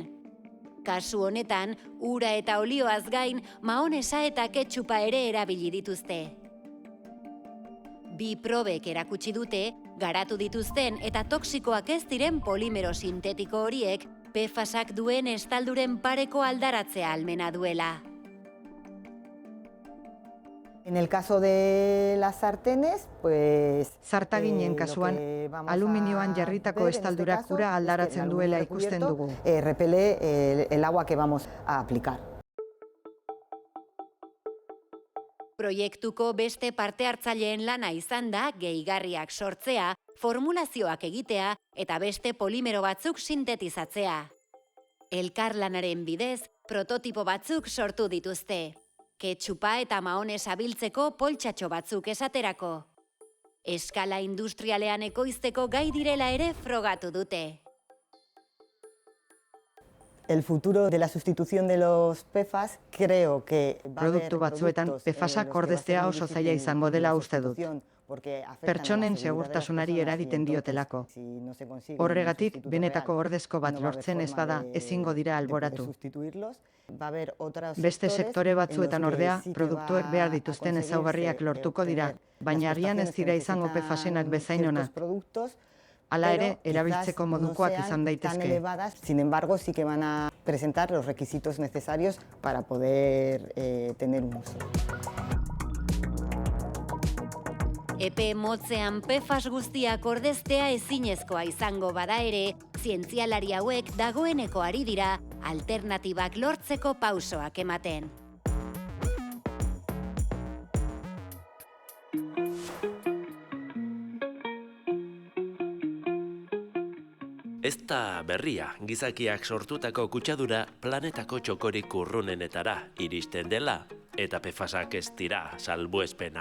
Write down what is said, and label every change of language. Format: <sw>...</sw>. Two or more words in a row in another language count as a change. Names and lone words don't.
<eu>Kasu honetan, ura eta olioaz gain, mahonesa eta ketchupa ere erabili dituzte. Bi probek erakutsi dute, garatu dituzten eta toxikoak ez diren polimero sintetiko horiek, PFASak duen estalduren pareko aldaratzea ahalmena duela.</eu> <es>En el caso de las sartenes, pues...</es> <eu>Zartaginen kasuan, aluminioan jarritako estaldurak ura aldaratzen duela ikusten dugu.</eu> <es>Repele el agua que vamos a aplicar.</es> <eu>Proiektuko beste parte hartzaileen lana izan da gehigarriak sortzea, formulazioak egitea eta beste polimero batzuk sintetizatzea. Elkarlanaren bidez, prototipo batzuk sortu dituzte. Ketchupa eta mahonesa biltzeko poltsatxo batzuk esaterako. Eskala industrialean ekoizteko gai direla ere frogatu dute.</eu> <es>El futuro de la sustitución de los PFAS creo que</es> <eu>Produktu batzuetan PFASak ordeztea oso zaila izango dela uste dut. Pertsonen segurtasunari eragiten diotelako. Horregatik, benetako ordezko bat lortzen ez bada ezingo dira alboratu. Beste sektore batzuetan ordea, produktuek behar dituzten ezaugarriak lortuko dira, baina agian ez dira izango PFASenak bezain onak. Hala ere, erabiltzeko modukoak izan daitezke.</eu> <es>Sin embargo, sí que van a presentar los requisitos necesarios para poder tener un uso.</es> <eu>Epe motzean PFAS guztiak ordeztea ezinezkoa izango bada ere, zientzialari hauek dagoeneko ari dira alternatibak lortzeko pausoak ematen. Ez da berria, gizakiak sortutako kutsadura planetako txokorik urrunenetara iristen dela, eta PFASak ez dira salbuespena.</eu>